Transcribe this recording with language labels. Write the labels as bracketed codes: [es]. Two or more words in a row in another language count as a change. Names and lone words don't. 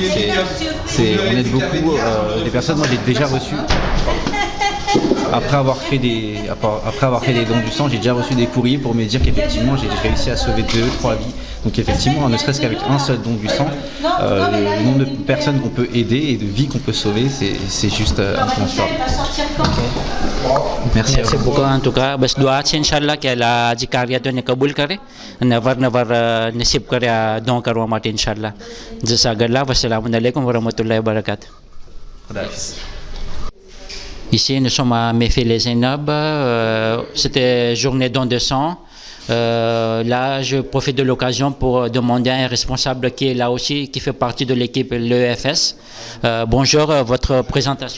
[fr] On aide beaucoup les personnes. Moi j'ai déjà reçu, après avoir fait des dons du sang, j'ai déjà reçu des courriers pour me dire qu'effectivement j'ai réussi à sauver 2-3 vies. Donc effectivement, ne serait-ce qu'avec un seul don du sang, le nombre de personnes qu'on peut aider et de vies qu'on peut sauver, c'est juste incommensurable. Merci beaucoup. En tout cas, [gu] બસ દુઆ છે ઇન્શાલ્લાહ કે અલ્લાહ આજી કાર્યને કબૂલ કરે અને અવારનવાર નસીબ કરે આ don કરવા માટે ઇન્શાલ્લાહ. જઝાકલ્લાહ. [ar] والسلام عليكم ورحمة الله وبركاته. [fr] Ici, nous sommes à Mefilé Zainab. C'était journée don de sang. Là, je profite de l'occasion pour demander à un responsable qui est là aussi, qui fait partie de l'équipe l'EFS. Bonjour, votre présentation.